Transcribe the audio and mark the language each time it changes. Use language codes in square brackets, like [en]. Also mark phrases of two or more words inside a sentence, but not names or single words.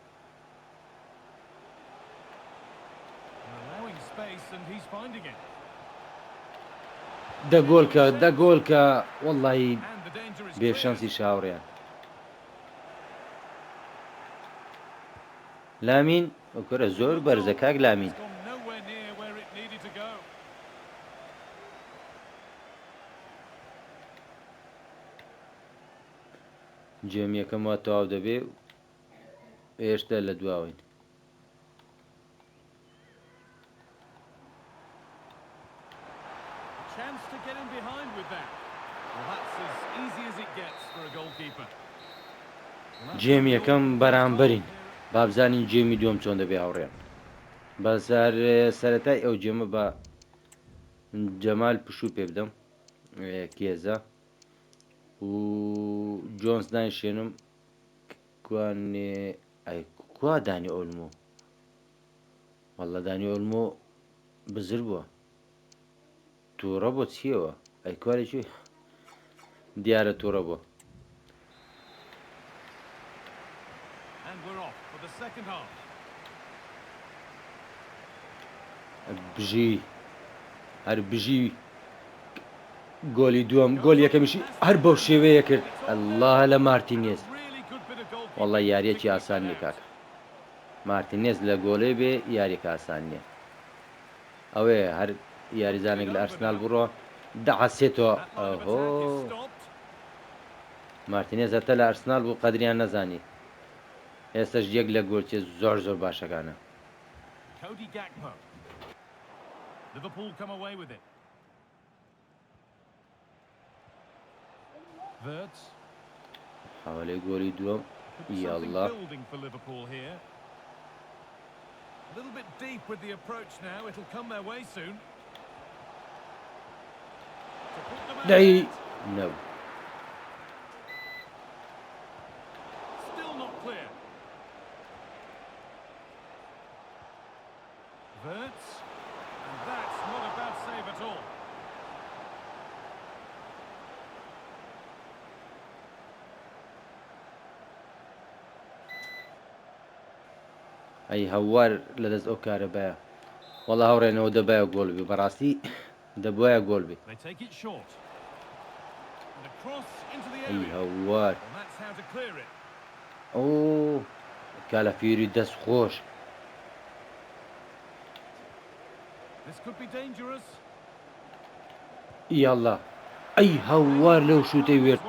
[en] And allowing space and he's finding it. [ckb] دەگۆڵکە وەڵی [en] And the danger is [ckb] بێشانسی [en] cleared. [ckb] شاوڕیان لامین ئەوکەرە زۆر بەرزە کاک لامین [en] It's gone nowhere near where it needed to go. [ckb] جێم یەکەمەوە تەواو دەبێ هێشتا لە دواوین [en] A chance to get in behind with that. Well, that's as easy as it gets for a goalkeeper. Well, that's [ckb] جێم [en] the [ckb] یەکەم [en] goal. [ckb] بەرامبەرین بابزانین جێمی دووەم چۆن دەبێ هاوڕێن بەسەر سەرەتای ئەو جێمە بە جەمال پشوو پێ بدەم کێزە و جۆنس دانیشێنم کوانێ کوا دانی ئۆلمۆ وەڵە دانی ئۆلمۆ بزر بووە تووڕە بۆ چیەوە ئەی کوارێکی دیارە تووڕە بووە. [en] And we're off for the second half. [ckb] بژی هەر بژی گۆلی دووەم گۆل یەکەمیشی هەر بەو شێوەیە کرد. ئەڵڵا لە مارتینێز، [en] Really good bit of goalkeeping. [ckb] وەڵڵا یاریەکی ئاسان نییە کاکە. مارتینێز لە گۆڵێ بێ یاریەکە ئاسان نییە. ئەوەیە هەر یاریزانێک لە ئەرسنال بڕۆ دەعەسێتەوە. [en] That line of ئەهۆ attack is stopped. [ckb] مارتینێز هەتە لە ئەرسنال بوو قەدریان نەزانی. ئێستش یەک لە گۆلچێ زۆر زۆر باشەکانە. [en] Cody Gakpo. Liverpool come away with it. Wirtz. [ckb] حوالی گۆلی دووەم. [en] Something [ckb] یاڵڵا [en] building for Liverpool here. A little bit deep with the approach now. It'll come their way soon. To put them [ckb] دەی [en] ahead. [ckb] نەو. [en] Still not clear. Wirtz. And that's not a bad save at all. [ckb] ئەی هەوار لەدەست ئەو کارە بایە. وەڵا هەوڕێنەوە دەبایە گۆڵ بێ، بەڕاستی دەبایە گۆڵ بێ. [en] They take it short. And across into the [ckb] ئەی [en] area. [ckb] هەوار [en] And that's how to clear it. [ckb] ئۆ کالەفیری دەست خۆش. [en] This could be dangerous. [ckb] یاڵڵا ئەی هەوار لەو شوتەی وێرد.